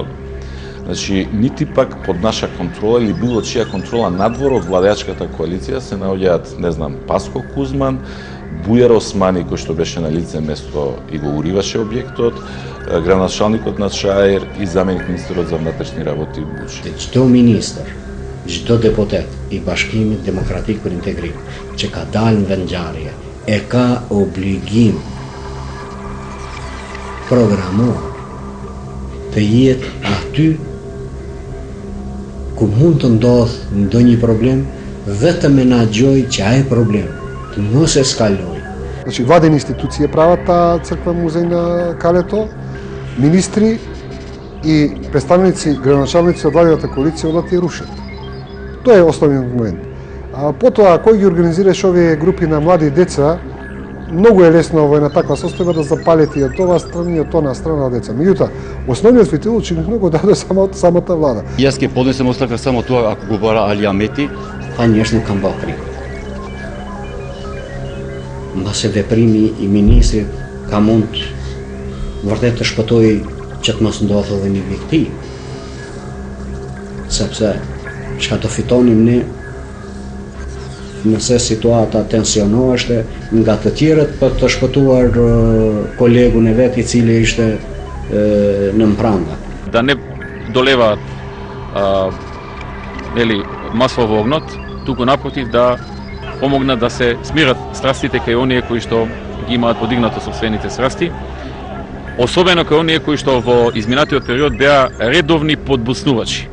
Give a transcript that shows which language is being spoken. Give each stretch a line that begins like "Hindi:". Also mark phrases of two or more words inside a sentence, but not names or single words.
Macedonian: Значи, нити пак под наша контрола или било чија контрола надвор од владеачката коалиција се наоѓаат, не знам, Паско Кузман, Бујар Османи, кој што беше на лице место и го уриваше објектот, градоначалникот на Шаер и заменик министерот за внатрешни работи Бучи.
Albanian: Çdo ministër, çdo deputet i Bashkimit Demokratik për Integrim që ka dalë në vendngjarje e ka obligim programor të jetë aty ku mund të ndodh ndonjë problem dhe të menaxhoj që ai problem të mos eskaloj.
Macedonian: Значи, владени институции прават таа црква музеј на Калето, министри и представници, градоначалници од владената коалиција одат и рушат. Тоа е основниот момент. А потоа, кој ги организираш овие групи на млади деца, многу е лесно во една таква состојба да запалите и од оваа страна и од онаа страна од деца. Меѓутоа, основниот светилочник многу даде самата влада. Јас ќе поднесем оставка само тоа ако го бара Али Амети. Конечно,
Albanian: kam bërë krim. Mbase veprimi i ministrit ka mund vërtet të shpëtoj që të mos ndodhë edhe një viktim. Sepse çka do fitonim ne nëse situata tensionoheshte nga të tjerët për të shpëtuar kolegun e vet i cili ishte në mpranga.
Macedonian: Да не долеваат масово огнот, туку напротив да помогнат да се смират страстите кај оние кои што ги имаат подигнато собствените страсти, особено кај оние кои што во изминатиот период беа редовни подбуснувачи.